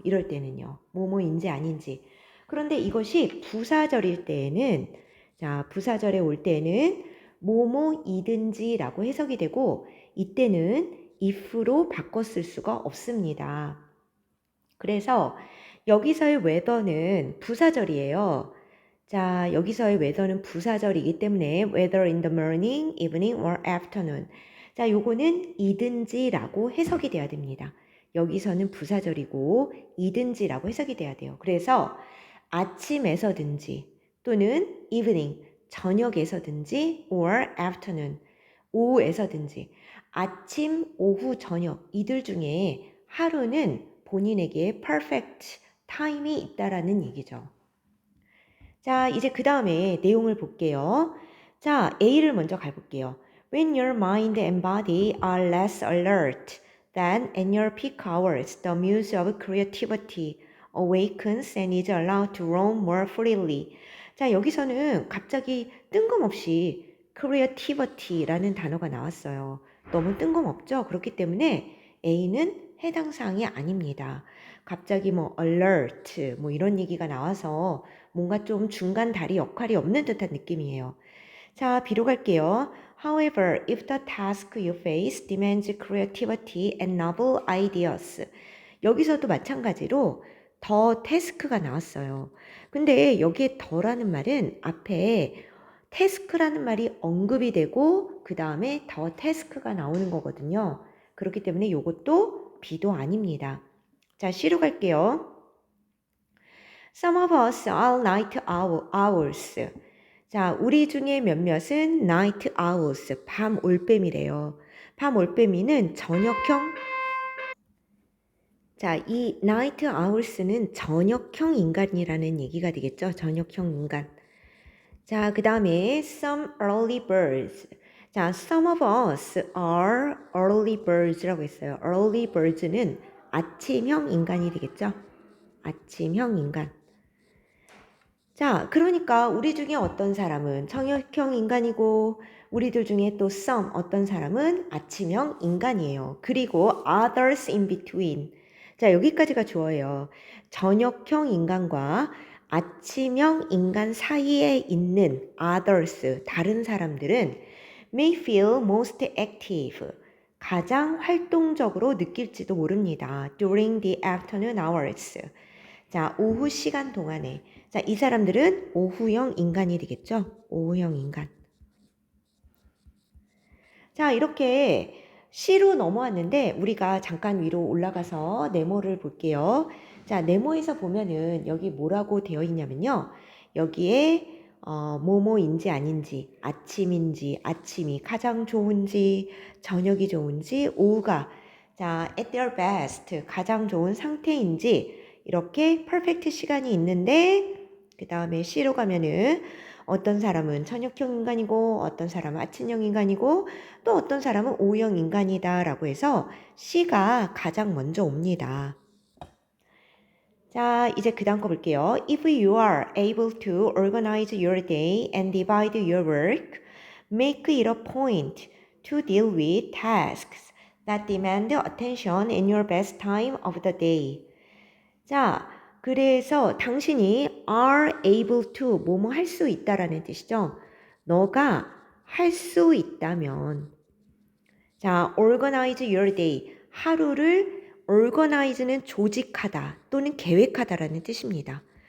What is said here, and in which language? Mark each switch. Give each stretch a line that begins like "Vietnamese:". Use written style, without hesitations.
Korean: 이럴 때는요, 뭐뭐인지 아닌지. 그런데 이것이 부사절일 때에는 자, 부사절에 올 때는 뭐뭐이든지라고 해석이 되고 이때는 if로 바꿔 쓸 수가 없습니다. 그래서 여기서의 whether는 부사절이에요. 자, 여기서의 whether는 부사절이기 때문에
English: whether in the morning, evening, or afternoon.
Korean: 자, 요거는 이든지라고 해석이 돼야 됩니다. 여기서는 부사절이고 이든지라고 해석이 돼야 돼요. 그래서 아침에서든지 또는 evening, 저녁에서든지 or afternoon, 오후에서든지 아침, 오후, 저녁 이들 중에 하루는 본인에게 perfect time이 있다라는 얘기죠. 자, 이제 그 다음에 내용을 볼게요. 자, A를 먼저 가볼게요.
English: When your mind and body are less alert than in your peak hours, the muse of creativity awakens and is allowed to roam more freely.
Korean: 자, 여기서는 갑자기 뜬금없이 creativity라는 단어가 나왔어요. 너무 뜬금없죠? 그렇기 때문에 A는 해당 사항이 아닙니다. 갑자기 뭐 alert 뭐 이런 얘기가 나와서 뭔가 좀 중간 다리 역할이 없는 듯한 느낌이에요. 자, B로 갈게요.
English: However, if the task you face demands creativity and novel ideas.
Korean: 여기서도 마찬가지로 더 태스크가 나왔어요. 근데 여기에 더라는 말은 앞에 태스크라는 말이 언급이 되고 그 다음에 더 태스크가 나오는 거거든요. 그렇기 때문에 이것도 B도 아닙니다. 자, C로 갈게요.
English: Some of us are night owls.
Korean: 자, 우리 중에 몇몇은 night owls, 밤 올빼미래요. 밤 올빼미는 저녁형, 자, 이 night owls는 저녁형 인간이라는 얘기가 되겠죠? 저녁형 인간. 자, 그 다음에
English: some early birds. 자, some of us are early birds라고 했어요.
Korean: early birds는 아침형 인간이 되겠죠? 아침형 인간. 자, 그러니까 우리 중에 어떤 사람은 청역형 인간이고 우리들 중에 또 some 어떤 사람은 아침형 인간이에요.
English: 그리고 others in between.
Korean: 자, 여기까지가 주어예요. 저녁형 인간과 아침형 인간 사이에 있는 others, 다른 사람들은
English: may feel most active,
Korean: 가장 활동적으로 느낄지도 모릅니다.
English: during the afternoon hours.
Korean: 자, 오후 시간 동안에. 자, 이 사람들은 오후형 인간이 되겠죠? 오후형 인간. 자, 이렇게 C로 넘어왔는데 우리가 잠깐 위로 올라가서 네모를 볼게요. 자, 네모에서 보면은 여기 뭐라고 되어 있냐면요. 여기에 뭐뭐인지 아닌지, 아침인지, 아침이 가장 좋은지, 저녁이 좋은지, 오후가 자,
English: at their best,
Korean: 가장 좋은 상태인지 이렇게 퍼펙트 시간이 있는데 그 다음에 C로 가면은 어떤 사람은 저녁형 인간이고 어떤 사람은 아침형 인간이고 또 어떤 사람은 오후형 인간이다 라고 해서 C가 가장 먼저 옵니다. 자, 이제 그 다음 거 볼게요.
English: If you are able to organize your day and divide your work, make it a point to deal with tasks that demand attention in your best time of the day.
Korean: 자, 그래서 당신이
English: are able to
Korean: 뭐뭐 할 수 있다라는 뜻이죠. 너가 할 수 있다면 자,
English: organize your day.
Korean: 하루를 organize는 조직하다 또는 계획하다라는 뜻입니다.